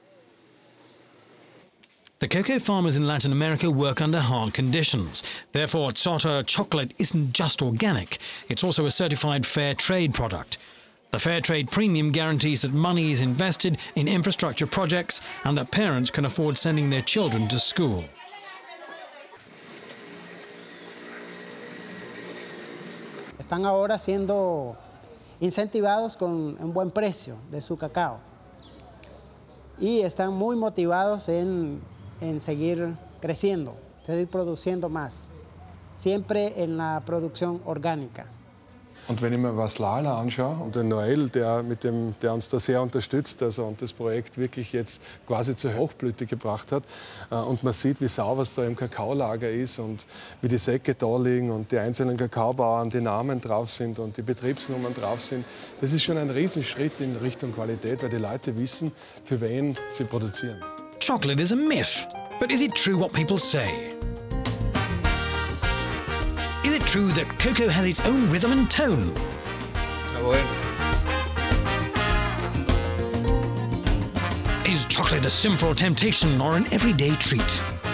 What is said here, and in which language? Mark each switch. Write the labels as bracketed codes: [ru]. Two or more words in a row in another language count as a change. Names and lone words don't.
[en] The cocoa farmers in Latin America work under hard conditions. Therefore, Zotter chocolate isn't just organic, it's also a certified fair trade product. The fair trade premium guarantees that money is invested in infrastructure projects and that parents can afford sending their children to school. [es] Están ahora siendo incentivados con un buen precio de su cacao y están muy motivados en seguir creciendo, seguir produciendo más, siempre en la producción orgánica. [de] Und wenn ich mir was Lala anschaue und den Noel, der uns da sehr unterstützt und das Projekt wirklich jetzt quasi zur Hochblüte gebracht hat, und man sieht, wie sauber es da im Kakaolager ist und wie die Säcke da liegen und die einzelnen Kakaobauern, die Namen drauf sind und die Betriebsnummern drauf sind, das ist schon ein Riesenschritt in Richtung Qualität, weil die Leute wissen, für wen sie produzieren. [en] Chocolate is a myth, but is it true what people say? Is it true that cocoa has its own rhythm and tone? Is chocolate a sinful temptation or an everyday treat?